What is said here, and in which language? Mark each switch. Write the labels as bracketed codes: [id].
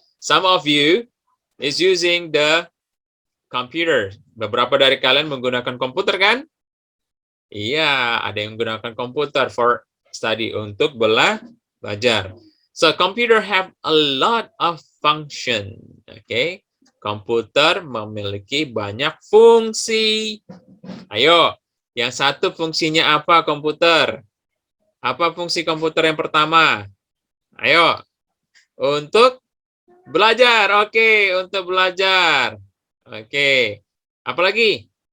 [en] Some of you is using the computer. [id] Beberapa dari kalian menggunakan komputer kan? Iya, ada yang menggunakan komputer [en] for study, [id] untuk belajar. [en] So, computer have a lot of function. Okay? [id] Komputer memiliki banyak fungsi. Ayo, yang satu fungsinya apa komputer? Apa fungsi komputer yang pertama? Ayo, untuk belajar. Oke, untuk belajar. Oke. Apalagi?